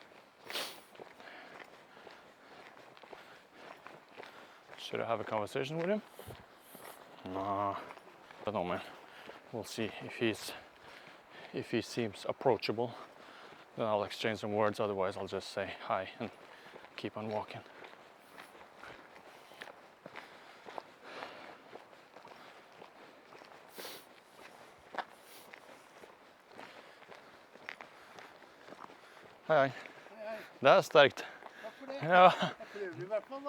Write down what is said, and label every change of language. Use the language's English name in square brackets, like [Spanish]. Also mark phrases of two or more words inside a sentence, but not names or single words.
[English] Should I have a conversation with him? Nah, I don't know, man. We'll see if he seems approachable. Then I'll exchange some words. Otherwise, I'll just say hi and keep on walking. [Norwegian] Hei, hei. Det er sterkt. Takk for det. Ja, Jeg prøver i hvert fall, da.